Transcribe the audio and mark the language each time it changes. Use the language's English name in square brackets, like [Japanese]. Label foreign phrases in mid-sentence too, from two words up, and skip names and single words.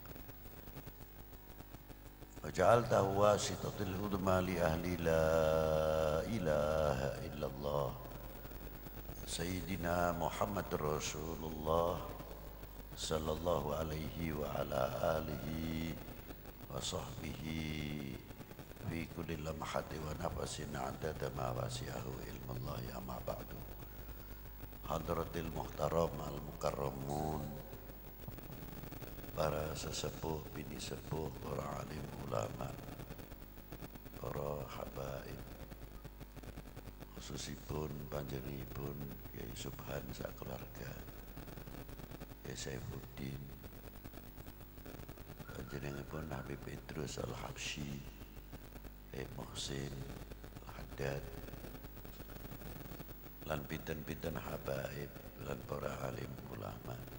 [Arabic] وجعلته واسطة الهدمى لأهل لا إله إلا الله سيدنا محمد رسول الله صلى الله عليه وعلى آله وصحبه في كل لمحة ونفس عدد ما وسعه علم الله أما بعد حضرات المحترم المكرمون, [Javanese] para sesepuh, bini sepuh, para alim ulama, para habaib, khususipun panjenenganipun Kyai Subhan sak keluarga, Kyai Saifuddin, panjenenganipun Habib Idrus Al-Habsyi, Kyai Muhsin Al-Haddad, lan pinten-pinten habaib lan para alim ulama.